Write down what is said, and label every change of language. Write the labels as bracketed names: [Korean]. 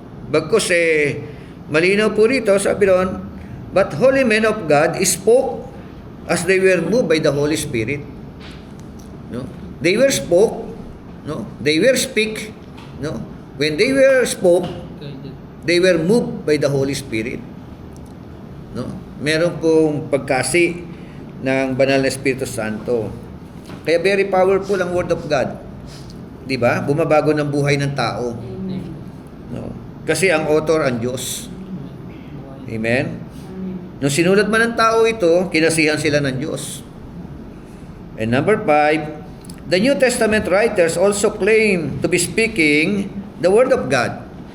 [Filipino] Bagkus malinaw po rito, sabi doon, [English] but holy men of God spoke as they were moved by the Holy Spirit. No? They were spoke, no? They were speak, no? When they were spoke, they were moved by the Holy Spirit. No? [Filipino] Meron pong pagkasi ng banal na Espiritu Santo. Kaya [English] very powerful [Filipino] ang Word of God. 'Di ba? Bumabago ng buhay ng tao. No? Kasi ang author ang Diyos. Amen. Nung sinulat man ng tao ito, kinasihan sila ng Diyos. [English] And number 5, the New Testament writers also claim to be speaking the Word of God.